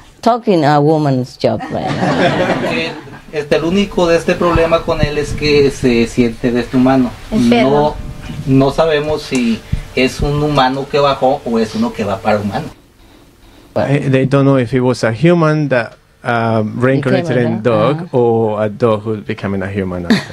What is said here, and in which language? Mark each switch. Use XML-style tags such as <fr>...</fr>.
<en>Talking a woman's job right now.</en> <es>El único de este problema con él es que se siente deshumano. No sabemos si es un humano que bajó o es uno que va para humano.</es> <en>They don't know if he was a human that reincarnated in a dog or a dog who's becoming a human.</en>